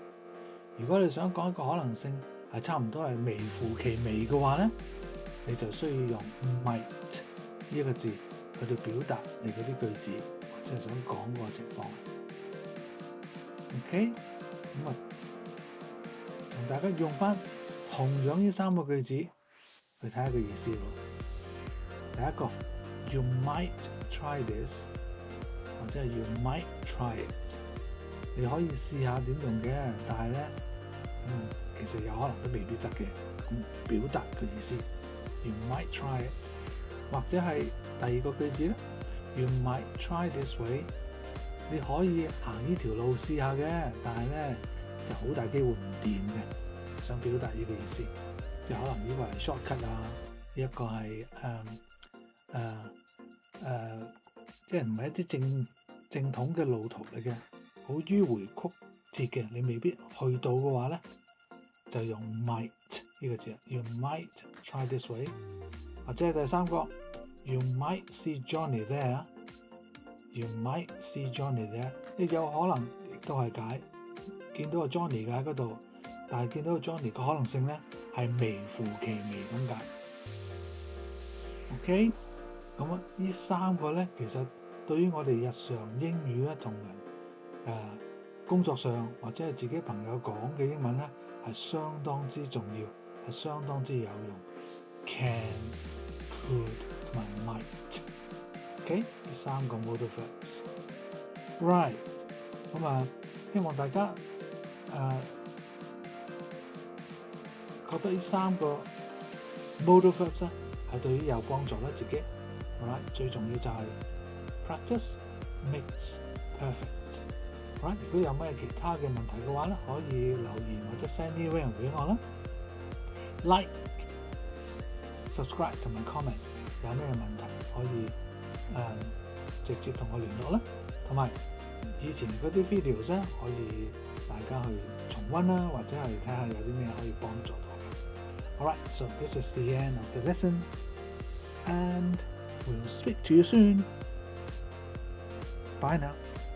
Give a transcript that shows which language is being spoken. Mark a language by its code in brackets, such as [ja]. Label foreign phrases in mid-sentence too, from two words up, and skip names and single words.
[yue] 如果你想講一個可能性係差唔多係微乎其微嘅話咧，你就需要用 might 呢一個字去到表達你嗰啲句子，即係想講個情況。OK， 咁同大家用翻同樣呢3個句子去睇下個意思咯。第一個 [en] You might try this， [yue] 或者係 [en] You might try it。 [yue] 你可以試下點用嘅，但係咧，其實有可能都未必得嘅。咁表達嘅意思 [en] You might try it， [yue] 或者係第二個句子咧 [en] You might try this way。 [yue] 你可以行呢條路試下嘅，但係咧就好大機會唔掂嘅。想表達呢個意思，即係可能呢個係 shortcut 啊，呢一個係即係唔係一啲正統嘅路途嚟嘅，好迂迴曲折嘅，你未必去到嘅話咧，就用 might 呢個字 [en] You might try this way。 [yue] 或者係第三個 [en] You might see Johnny there。 You might see Johnny there， [yue] 你有可能亦都係解見到個 Johnny 嘅喺嗰度，但係見到個 Johnny 嘅可能性咧係微乎其微咁解。OK， 咁呢3個咧，其實對於我哋日常英語咧同工作上或者係自己朋友講嘅英文咧係相當之重要，係相當之有用。 [en] Can、could [yue] 同埋 might。OK， 呢3個 [en] modal verbs。 [yue] Right，咁希望大家覺得呢3個 [en] modal verbs [yue] 咧係對於有幫助啦，自己。Right， 最重要就係 [en] practice makes perfect。 [yue] Right，如果有咩其他嘅問題嘅話咧，可以留言或者 [en] send email [yue] 俾我啦。 [en] Like、subscribe [yue] 同埋 comment， 有咩問題可以直接同我聯絡啦。同埋以前嗰啲 videos 咧，可以大家去重溫啦，或者係睇下有啲咩可以幫助到嘅。 [en] Alright, so this is the end of the lesson, and we'll speak to you soon. Bye now.